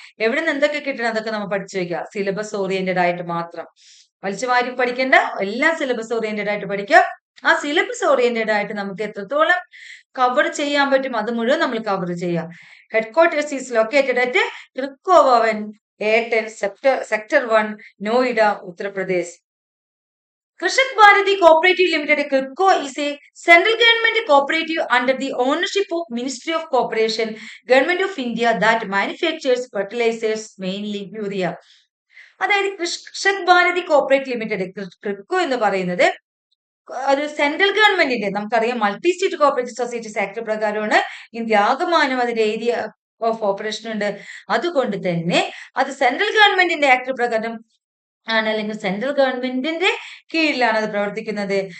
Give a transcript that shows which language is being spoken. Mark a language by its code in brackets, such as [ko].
[ml] എവിടെ നിന്ന് എന്തൊക്കെ കിട്ടണം അതൊക്കെ നമ്മൾ പഠിച്ചു വെക്കുക. സിലബസ് ഓറിയന്റഡ് ആയിട്ട് മാത്രം വലിച്ചുമാരി പഠിക്കേണ്ട, എല്ലാം സിലബസ് ഓറിയന്റഡ് ആയിട്ട് പഠിക്കുക. ആ സിലബസ് ഓറിയന്റഡ് ആയിട്ട് നമുക്ക് എത്രത്തോളം കവർ ചെയ്യാൻ പറ്റും അത് മുഴുവൻ നമ്മൾ കവർ ചെയ്യാം. [en] Headquarters is located at KRIBHCO Bhavan A10 sector 1 Noida Uttar Pradesh. Krishak Bharati Cooperative Limited, KRIPCO, is a central government cooperative under the ownership of Ministry of Cooperation, Government of India, that manufactures fertilizers, mainly urea. [ml] അതായത് Krishak Bharati cooperative limited, KRIBHCO എന്ന് പറയുന്നത് ഒരു central ഗവൺമെന്റിന്റെ, നമുക്കറിയാം multi state cooperative societies act പ്രകാരമാണ് India ആകമാനം അതിന്റെ area of operation ഉണ്ട്. അതുകൊണ്ട് തന്നെ അത് സെൻട്രൽ ഗവൺമെന്റിന്റെ ആക്ട് പ്രകാരം ആണ്, അല്ലെങ്കിൽ സെൻട്രൽ ഗവൺമെന്റിന്റെ കീഴിലാണ് അത് പ്രവർത്തിക്കുന്നത്.